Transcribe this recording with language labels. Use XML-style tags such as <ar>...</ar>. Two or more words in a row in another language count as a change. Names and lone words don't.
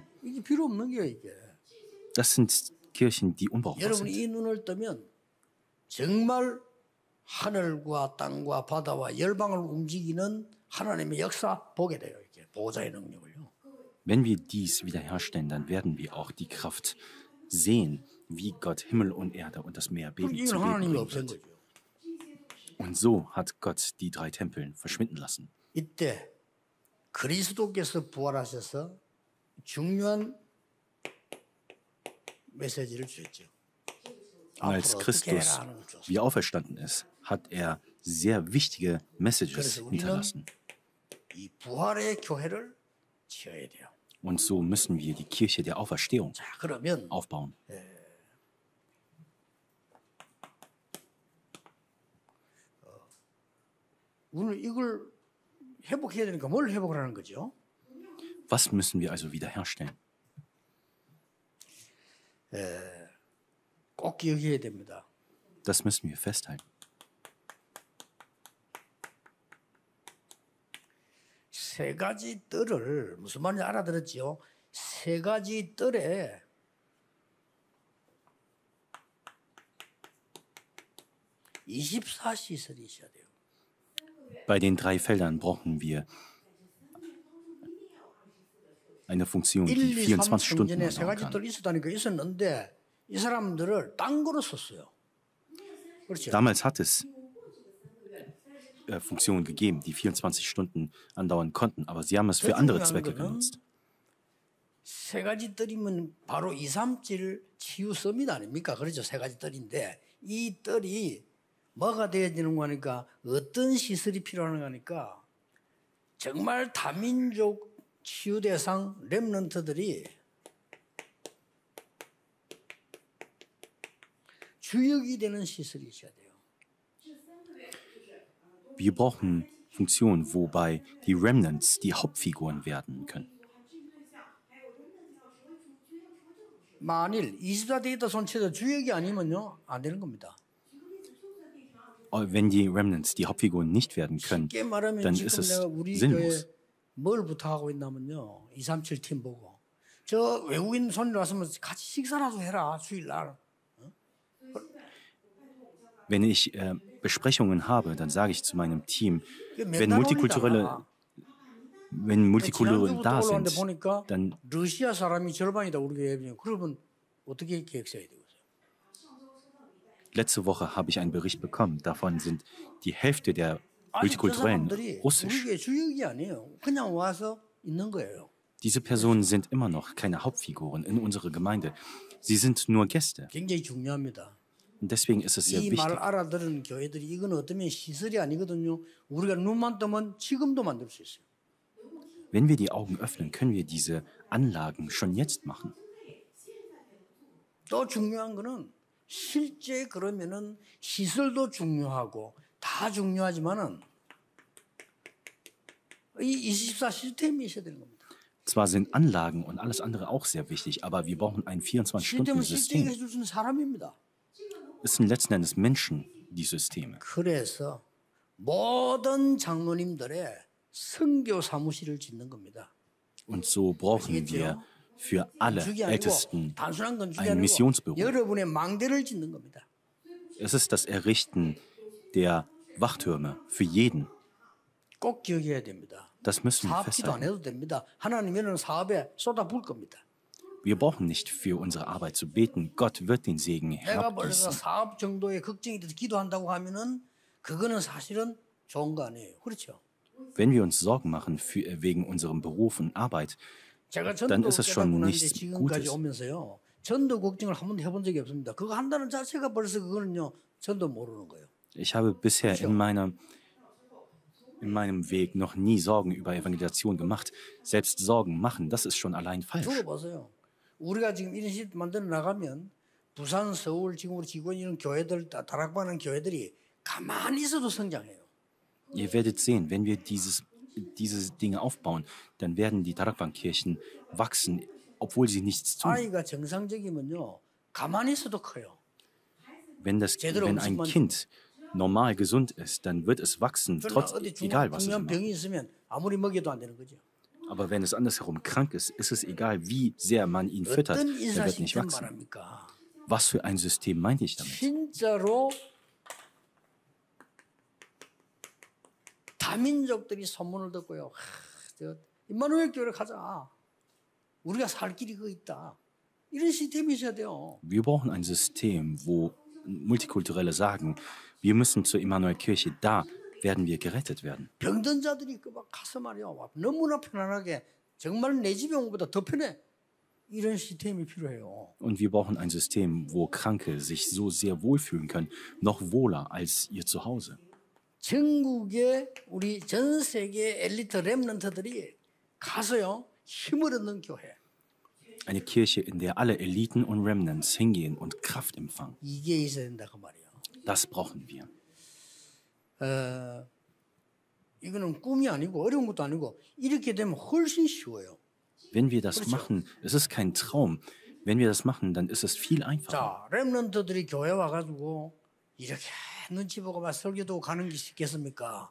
<ko>이게 필요 없는 게 이게.</ko> <de>Das sind Kirchen, die unbrauchbar</de> <ko>여러분이</ko> <de>sind.</de> <ko>이 눈을 뜨면 정말 하늘과 땅과 바다와 열방을 움직이는 하나님의 역사 보게 돼요. 이렇게 보호자의 능력을요.</ko> <de>Wenn wir dies wiederherstellen, dann werden wir auch die Kraft sehen, wie Gott Himmel und Erde und das Meer</de> <ko>그럼</ko> <de>beben</de> <ko>이건</ko> <de>zu</de> <ko>하나님이</ko> <de>Leben</de> <ko>없앤</ko> <de>bringen wird.</de> <ko>거죠.</ko> <de>Und so hat Gott die drei Tempel verschwinden lassen.</de> <ko>이때 그리스도께서 부활하셔서 중요한 메시지를 주셨죠.</ko> <de>Und als</de> <ko>앞으로 어떻게</ko> <de>Christus</de> <ko>해라 하는 걸 줬어요.</ko> <de>wieder auferstanden ist, hat er sehr wichtige Messages</de> <ko>그래서 우리는</ko> <de>hinterlassen.</de> <ko>이 부활의 교회를 지어야 돼요.</ko> <de>Und so müssen wir die Kirche der Auferstehung</de> <ko>자, 그러면</ko> <de>aufbauen.</de> <ko>우리는 이걸 회복해야 되니까 뭘 회복을 하는 거죠?</ko> <de>Was müssen wir also wiederherstellen?</de> <ko>꼭 기억해야 됩니다.</ko> <de>Das müssen wir festhalten.</de> <ko>세 가지 뜰을 무슨 말인지 알아들었지요? 세 가지 뜰에 (24시설이) 있어야 돼요.</ko> <de>Bei den 3 Feldern brauchen wir eine Funktion, die 1, 2, 3 24 Stunden</de> <ko>성전에 세</ko> <de>andauern kann.</de> <ko>가지 뜰 있었다니까 있었는데 이 사람들을 딴 거로 썼어요. 그렇죠?</ko> <de>Damals hat es Funktionen gegeben, die 24 Stunden andauern konnten, aber sie haben es für andere Zwecke genutzt.</de> <ko>세 가지 뜰이면 바로 2, 3질 치유 서밋 아닙니까? 그렇죠. 세 가지 뜰인데 이 뜰이 뭐가 되어야 되는 거니까 어떤 시설이 필요한 거니까 정말 다민족 치유 대상 렘넌트들이 주역이 되는 시설이 있어야 돼요.</ko> <de>Wir brauchen Funktionen, wobei die Remnants die Hauptfiguren werden können.</de> <ko>만일 24 데이터 손체도 주역이 아니면요 안 되는 겁니다.</ko> <de>Wenn die Remnants die Hauptfiguren nicht werden können,</de> <ko>쉽게 말하면</ko> <de>dann</de> <ko>지금</ko> <de>ist es</de> <ko>내가 우리</ko> <de>sinnlos.</de> <ko>교회 뭘 부탁하고 있냐면요 237 팀 보고 저 외국인 손님 왔으면 같이 식사라도 해라 주일날.</ko> <de>Wenn ich Besprechungen habe, dann sage ich zu meinem Team, wenn</de> <ko>맨날</ko> <de>Multikulturelle</de> <ko>지난주부터</ko> <de>da</de> <ko>올라왔는데</ko> <de>sind,</de> <ko>보니까</ko> <de>dann</de> <ko>러시아 사람이 절반이다 우리 교회에. 그러면 어떻게 계획 세워야 되겠어요?</ko> <de>letzte Woche habe ich einen Bericht bekommen, davon sind die Hälfte der</de> <ko>아니 저</ko> <de>Multikulturellen</de> <ko>사람들이 우리</ko> <de>russisch.</de> <ko>교회 주역이 아니에요. 그냥 와서 있는 거예요.</ko> <de>Diese Personen sind immer noch keine Hauptfiguren in unserer Gemeinde. Sie sind nur Gäste.</de> <ko>굉장히 중요합니다.</ko> <de>Und deswegen ist es sehr</de> <ko>이 말</ko> <de>wichtig.</de> <ko>알아들은 교회들이 이건 어쩌면 시설이 아니거든요. 우리가 눈만 뜨면 지금도 만들 수 있어요.</ko> <de>Wenn wir die Augen öffnen, können wir diese Anlagen schon jetzt machen.</de> <ko>또 중요한 거는 실제 그러면은 시설도 중요하고 다 중요하지만은 이 24 시스템이 있어야 되는 겁니다.</ko> <de>Zwar sind Anlagen und alles andere auch sehr wichtig, aber wir brauchen ein</de> <ko>시스템은 실제</ko> <de>24-Stunden-System.</de> <ko>해줄 수 있는 사람입니다.</ko> <de>Es sind letzten Endes Menschen, die Systeme.</de> <ko>그래서 모든 장로님들의 선교 사무실을 짓는 겁니다.</ko> <de>Und so brauchen wir für alle</de> <ko>건축이 아니고</ko> <de>Ältesten</de> <ko>단순한 건축이</ko> <de>ein</de> <ko>아니고</ko> <de>Missionsbüro.</de> <ko>여러분의 망대를 짓는 겁니다.</ko> <de>Es ist das Errichten der Wachtürme für jeden.</de> <ko>꼭 기억해야 됩니다.</ko> <de>Das müssen wir</de> <ko>사업기도 안</ko> <de>festhalten.</de> <ko>해도 됩니다. 하나님은 사업에 쏟아부을 겁니다.</ko> <de>Wir brauchen nicht für unsere Arbeit zu beten. Gott wird den Segen</de> <ko>내가 벌써</ko> <de>herabgießen.</de> <ko>사업 정도의 걱정이 돼서 기도한다고 하면은 그거는 사실은 좋은 거 아니에요. 그렇죠?</ko> <de>Wenn wir uns Sorgen machen wegen unserem Beruf und Arbeit,</de> <ko>제가</ko> <de>dann</de> <ko>전도</ko> <de>ist es schon</de> <ko>깨닫고 난</ko> <de>nichts</de> <ko>지금까지</ko> <de>Gutes.</de> <ko>오면서요. 전도 걱정을 한 번도 해본 적이 없습니다. 그거 한다는 자체가 벌써 그거는요. 전도 모르는 거예요.</ko> <de>Ich habe bisher in meinem Weg noch nie Sorgen über Evangelisation gemacht. Selbst Sorgen machen, das ist schon allein falsch.</de> <ko>들어보세요. 우리가 지금 이런 시스템 만들어 나가면 부산, 서울, 지금 우리 지구에 있는 교회들, 다락방하는 교회들이 가만히 있어도 성장해요.</ko> <de>Ihr werdet sehen, wenn wir diese Dinge aufbauen, dann werden die Tarakwan-Kirchen wachsen, obwohl sie nichts tun.</de> <ko>아이가 정상적이면요. 가만히 있어도 커요.</ko> <de>Wenn ein Kind normal gesund ist, dann wird es wachsen,</de> <ko>그러나 어디</ko> <de>egal was es</de> <ko>중요한</ko> <de>macht.</de> <ko>병이 있으면 아무리 먹여도 안 되는 거죠.</ko> <de>Aber wenn es andersherum krank ist, ist es egal, wie sehr man ihn füttert,</de> <ko>어떤</ko> <de>er wird nicht</de> <ko>인사시스템</ko> <de>wachsen.</de> <ko>말합니까?</ko> <de>Was für ein System meinte ich damit?</de> <ko>진짜로 다민족들이 소문을 듣고요. 임마누엘 교회를 가자. 우리가 살 길이 그거 있다. 이런 시스템이 있어야 돼요.</ko> <de>Wir brauchen ein System, wo Multikulturelle sagen, wir müssen zur Immanuel-Kirche, da werden wir gerettet werden.</de> <ko>병든 자들이 막 가서 말이야. 너무나 편안하게 정말 내 집에 온 것보다 더 편해. 이런 시스템이 필요해요.</ko> <de>Und wir brauchen ein System, wo Kranke sich so sehr wohlfühlen können, noch wohler als ihr Zuhause.</de> <ko>전국의 우리 전 세계 엘리트 렘넌트들이 가서요. 힘을 얻는 교회.</ko> <de>Eine Kirche, in der alle Eliten und Remnants hingehen und Kraft empfangen.</de> <ko>이게 있어야 된다 그 말이에요.</ko> <de>Das brauchen wir.</de> <ko>이거는 꿈이 아니고 어려운 것도 아니고 이렇게 되면 훨씬 쉬워요.</ko> <de>Wenn wir das machen, es ist kein Traum. Wenn wir das machen, dann ist es viel einfacher.</de> <ko>자, 렘넌트들이 교회 와가지고 이렇게 눈치 보고 막 설교도 가는 게 쉽겠습니까?</ko>